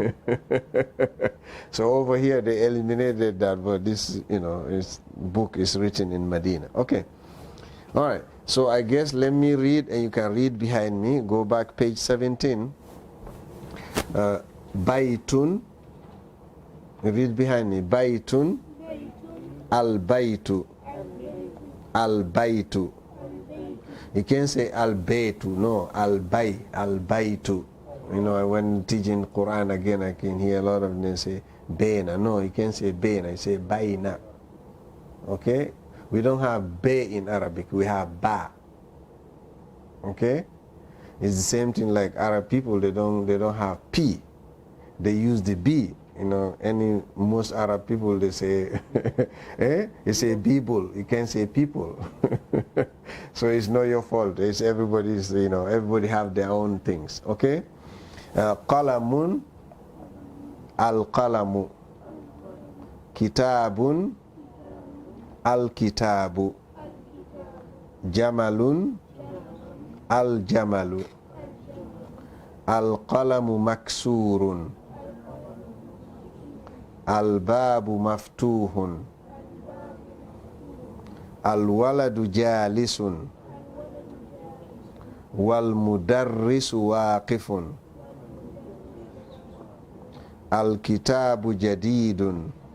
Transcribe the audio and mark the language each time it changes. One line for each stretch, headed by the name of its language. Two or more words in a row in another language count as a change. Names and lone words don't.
English: So over here, they eliminated that, but this, this book is written in Medina. Okay. All right, so I guess let me read, and you can read behind me. Go back, page 17. Baytun. Read behind me. Baytun.
Arabic: البيتُ. البيتُ. You can't say al-baytu, no. البي. البيتُ.
English: When teaching Quran again, I can hear a lot of them say Baina. No, you can't say baina, you say baina. Okay? We don't have bay in Arabic, we have ba. Okay? It's the same thing like Arab people, they don't have p. They use the b. You know, most Arab people, they say, you say people, you can't say people. So it's not your fault. It's everybody's, everybody have their own things.
Arabic: Okay? قلمٌ، القلمُ. كتابٌ، الكتابُ. جملٌ، الجملُ. القلمُ مكسورٌ. البابُ مفتوحٌ. الولدُ جالسٌ. والمدرسُ واقفٌ. الكتابُ جديدٌ.